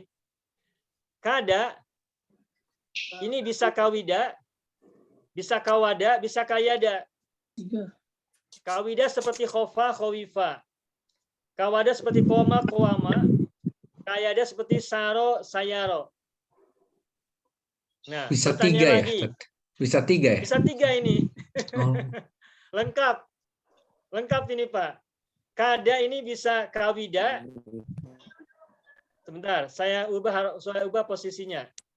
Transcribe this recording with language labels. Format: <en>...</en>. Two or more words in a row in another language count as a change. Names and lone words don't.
<bjn>Kada ini bisa kawida, bisa kawada, bisa kayada. Kawida seperti</bjn> <ar>خاف خوف.</ar> <bjn>Kawada seperti</bjn> <ar>قام قوم.</ar> <bjn>Kayada seperti</bjn> <ar>سار سير.</ar> <bjn>Nah, Bisa pertanyaan 3 lagi. ya? Bisa 3 ya? Bisa 3 ini. Oh. Lengkap ini Pak. Kada ini bisa kawida. Sebentar, saya ubah posisinya.</bjn>